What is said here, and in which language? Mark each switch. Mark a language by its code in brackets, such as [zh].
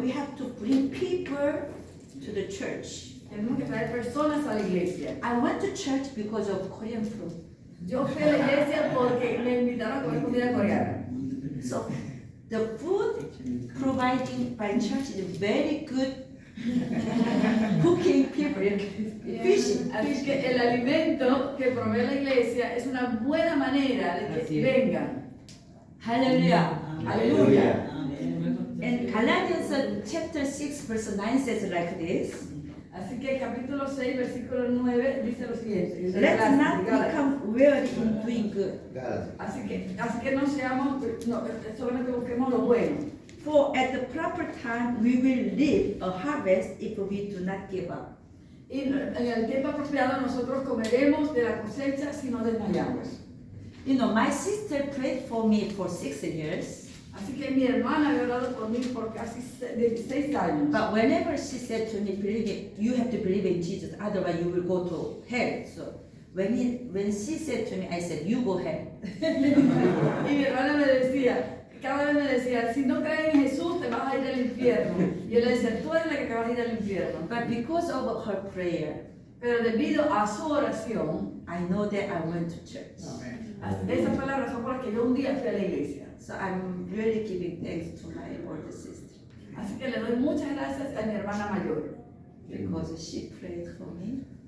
[en] we have to bring people to the church. [es] Tenemos que traer personas a la iglesia. [en] I went to church because of Korean food. [es] Yo fui a la iglesia porque me invitaron a comer comida coreana. [en] So the food provided by church is very good cooking people, fishing. [es] Así que el alimento que provee la iglesia es una buena manera de que Así es. vengan. [en] Hallelujah. [es] Aleluya. [en] And Galatians chapter 6 verse 9 says like this. [es] Así que capítulo 6, versículo 9 dice lo siguiente. [en] Let's not [es] Gálatas. [en] become weary in doing good. [es] Así que no seamos, no, solamente busquemos lo bueno. [en] For at the proper time we will reap a harvest if we do not give up. [es] Y en el tiempo apropiado nosotros comeremos de la cosecha si no desmayamos. [en] You know, my sister prayed for me for 6 years, [es] Así que mi hermana había orado por mí por casi 16 años. [en] but whenever she said to me, you have to believe in Jesus, otherwise you will go to hell. So when she said to me, I said, you go hell. [es] Y mi hermana me decía, cada vez me decía, si no crees en Jesús te vas a ir al infierno. Y yo le decía, tú eres la que te vas a ir al infierno. [en] But because of her prayer, [es] Pero debido a su oración, [en] I know that I went to church. [es] esa fue la razón por la que yo un día fui a la iglesia. [en] So I'm really giving thanks to my older sister [es] Así que le doy muchas gracias a mi hermana mayor, [en] because she prayed for me.